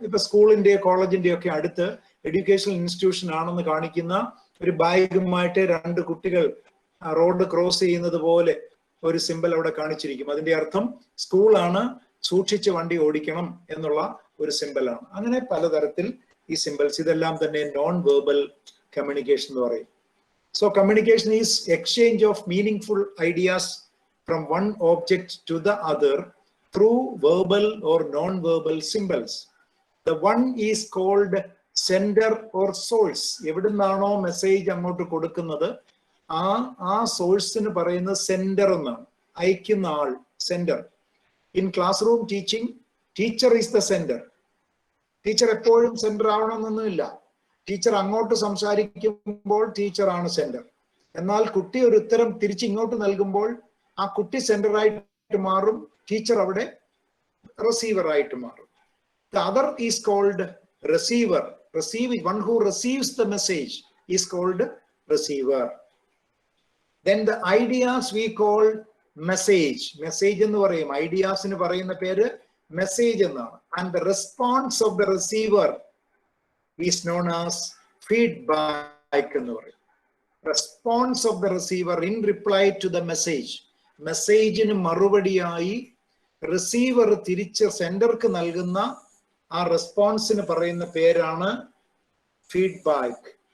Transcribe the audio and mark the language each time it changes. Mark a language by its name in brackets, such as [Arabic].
[Malayalam] ഇപ്പൊ സ്കൂളിന്റെ കോളേജിന്റെ ഒക്കെ അടുത്ത് എഡ്യൂക്കേഷണൽ ഇൻസ്റ്റിറ്റ്യൂഷൻ ആണെന്ന് കാണിക്കുന്ന ഒരു ബാഗുമായിട്ട് രണ്ട് കുട്ടികൾ റോഡ് ക്രോസ് ചെയ്യുന്നത് പോലെ ഒരു സിംബൽ അവിടെ കാണിച്ചിരിക്കും. അതിന്റെ അർത്ഥം സ്കൂളാണ്, സൂക്ഷിച്ച് വണ്ടി ഓടിക്കണം എന്നുള്ള ഒരു സിംബലാണ്. അങ്ങനെ പലതരത്തിൽ ഈ സിംബൽസ്, ഇതെല്ലാം തന്നെ നോൺ വെർബൽ കമ്മ്യൂണിക്കേഷൻ എന്ന് പറയും. [English] So communication is exchange of meaningful ideas from one object to the other through verbal or non-verbal symbols. The one is called sender or source. [Malayalam] എവിടുന്നാണോ message അങ്ങോട്ട് കൊടുക്കുന്നത് ആ സോഴ്സിന് പറയുന്നത് സെൻഡർ എന്നാണ്. അയക്കുന്ന ആൾ [English] Sender. In classroom teaching teacher is the sender. [Malayalam] Teacher എപ്പോഴും sender ആവണമെന്നൊന്നുമില്ല. Teacher അങ്ങോട്ട് സംസാരിക്കുമ്പോൾ ടീച്ചറാണ് സെൻഡർ. എന്നാൽ കുട്ടി ഒരു ഉത്തരം തിരിച്ച് ഇങ്ങോട്ട് നൽകുമ്പോൾ ആ കുട്ടി സെൻഡർ ആയിട്ട് മാറും, ടീച്ചർ അവിടെ റിസീവർ ആയിട്ട് മാറും. [English] The other is called receiver. One who receives the message is called receiver. Then the ideas we call message. [Malayalam] Message എന്ന് പറയും. ഐഡിയാസിന് പറയുന്ന പേര് മെസ്സേജ് എന്നാണ്. [English] And the response of the receiver is known as feedback [Malayalam] എന്ന് പറയും. [English] Response of the receiver in reply to the message. [Malayalam] മെസ്സേജിന് മറുപടിയായി receiver തിരിച്ച് സെൻഡർക്ക് നൽകുന്ന ആ റെസ്പോൺസിന് പറയുന്ന പേരാണ് ഫീഡ്ബാക്ക്.